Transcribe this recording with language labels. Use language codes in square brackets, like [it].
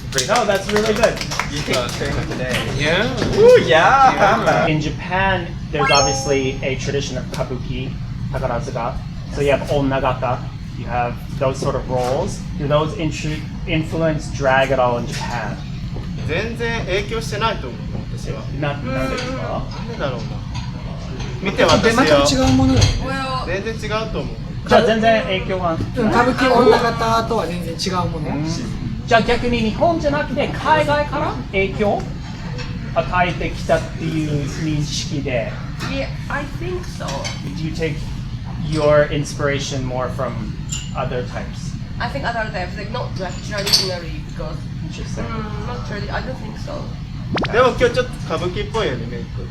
[en] No, that's really good. You take the train today. Yeah. Ooh, yeah. In Japan, there's obviously a tradition of kabuki, takarazuka. So you have onnagata, you have those sort of roles. Do those influence drag at all in Japan? [ja] 全然影響してないと思う私は。なんでですか？なんでだろうな。見て私は違うものだよね。 [en] Well, [ja] 全然違うと思う。じゃあ全然影響は歌舞伎女型とは全然違うもの。じゃあ逆に日本じゃなくて海外から影響与えてきたっていう認識で [en] Yeah, I think so. Do you take your inspiration more from other types? I think other types, like not like traditionally because Interesting. not traditional. I don't think so. [ja] でも今日ちょっと歌舞伎っぽいよねメイク。